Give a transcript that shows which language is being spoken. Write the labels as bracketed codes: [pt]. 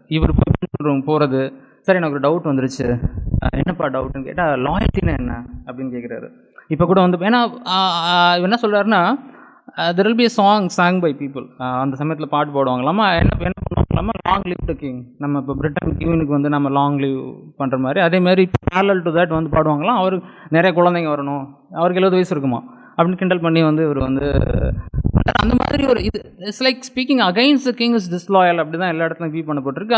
[ta] இவர் போகிறது. சார் எனக்கு ஒரு டவுட் வந்துருச்சு, என்னப்பா டவுட்டுன்னு கேட்டால், லாயல்ட்டினா என்ன அப்படின்னு கேட்குறாரு. இப்போ கூட வந்து ஏன்னா என்ன சொல்கிறாருன்னா, [en] there will be a song sang by people. [ta] அந்த சமயத்தில் பாட்டு பாடுவாங்களாமா, என்ன பண்ணுவாங்களாமா, [en] Long live to king. [ta] நம்ம இப்போ பிரிட்டன் கியூனுக்கு வந்து நம்ம லாங் லிவ் பண்ணுற மாதிரி அதே மாதிரி [en] parallel to that [ta] வந்து பாடுவாங்களாம். அவருக்கு நிறைய குழந்தைங்க வரணும், அவருக்கு 70 வயசு இருக்குமா அப்படின்னு கிண்டல் பண்ணி வந்து இவர் வந்து அந்த மாதிரி ஒரு இது [en] it's like speaking against the king is disloyal [ta] அப்படி தான் எல்லா இடத்துலையும் வியூ பண்ணப்பட்டிருக்கு.